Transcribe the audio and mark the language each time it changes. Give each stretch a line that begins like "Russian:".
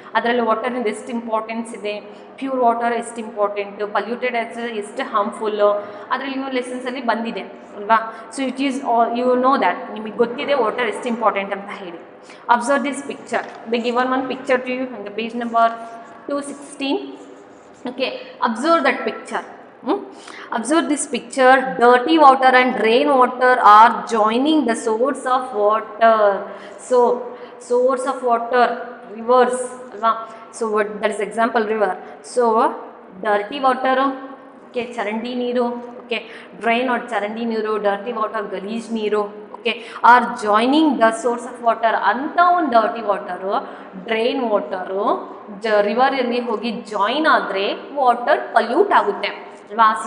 Kannada: ಅದರಲ್ಲಿ ವಾಟರಿಂದ ಎಷ್ಟು ಇಂಪಾರ್ಟೆನ್ಸ್ ಇದೆ, ಪ್ಯೂರ್ ವಾಟರ್ ಎಷ್ಟು ಇಂಪಾರ್ಟೆಂಟು, ಪಲ್ಯೂಟೆಡ್ ಎಷ್ಟು ಹಾರ್ಮ್ಫುಲ್ಲು, ಅದರಲ್ಲಿ ಇನ್ನೂ ಲೆಸನ್ಸಲ್ಲಿ ಬಂದಿದೆ ಅಲ್ವಾ?
English: so it is you know that,
Kannada: ನಿಮಗೆ ಗೊತ್ತಿದೆ ವಾಟರ್ ಎಷ್ಟು ಇಂಪಾರ್ಟೆಂಟ್ ಅಂತ ಹೇಳಿ.
English: Observe this picture. They given one picture to you on the page number 216. Okay, observe that picture. Observe this picture. Dirty water and rain water are joining the source of water. So source of water, rivers. So what, that is example river. So dirty water, okay,
Kannada: ಚರಂಡಿ ನೀರು,
English: okay, drain or ಚರಂಡಿ ನೀರು, dirty water,
Kannada: ಗಲೀಜ್ ನೀರು,
English: okay, are joining the source of water.
Kannada: ಅಂತ ಒಂದು dirty water, drain water ರಿವರಲ್ಲಿ ಹೋಗಿ join ಆದರೆ ವಾಟರ್ ಪಲ್ಯೂಟ್ ಆಗುತ್ತೆ ಅಲ್ವಾ?